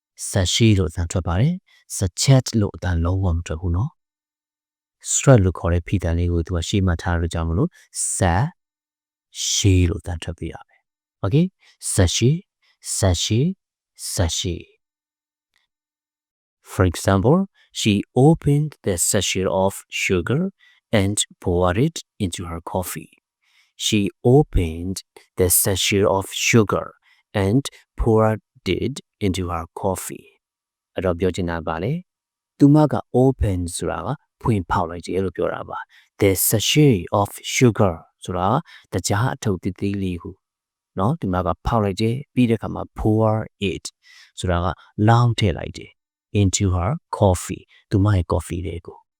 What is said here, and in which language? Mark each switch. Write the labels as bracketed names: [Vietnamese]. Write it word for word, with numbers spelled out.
[Burmese] Sashi လို့အသံထွက်ပါတယ်။ Sachet လို့အသံလုံးဝမထွက်ဘူးနော်။ Strat လို့ခေါ်တဲ့ဖိတန်လေးကိုသူကရှေ့မှတ်ထားလို့ကြောင့်မလို့ Sashi လို့အသံထွက်ပြရမယ်။ Okay? [English] Sashi, sashi, sashi. For example, she opened the sachet of sugar and poured it into her coffee. She opened the sachet of sugar and poured it into her coffee. [Burmese] အဲ့တော့ပြောချင်တာပါလေ။သူမက open ဆိုတာကဖွင့်ဖောက်လိုက်တယ်လို့ပြောတာပါ။ [English] The sachet of sugar [Burmese] ဆိုတာကတကြားအထုပ်သေးသေးလေးကိုနော်သူမကဖောက်လိုက်တယ်ပြီးတဲ့အခါမှာ [English] pour it [Burmese] ဆိုတာကလောင်းထည့်လိုက်တယ် [English] into her coffee [Burmese] သူမရဲ့ coffee လေးကို